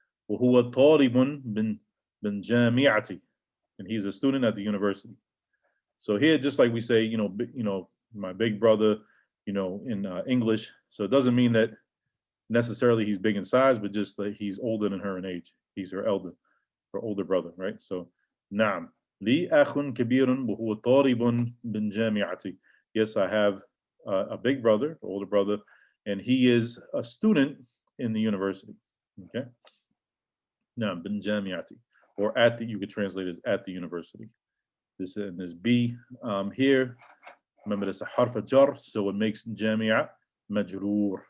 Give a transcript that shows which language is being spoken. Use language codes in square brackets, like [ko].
[ar] وهو طالب bin jami'ati, [en] and he's a student at the university. So here, just like we say, my big brother, in English. So it doesn't mean that necessarily he's big in size, but just that he's older than her in age. He's her older brother, right? [ar] So, نعم لي أخ كبير وهو طالب bin jami'ati. [en] Yes, I have a big brother, older brother, and he is a student in the university. Okay, [ar] نعم bin jami'ati, [en] or you could translate it as at the university. This and this B here. Remember, it's a harf jar, so it makes jami'a majroor.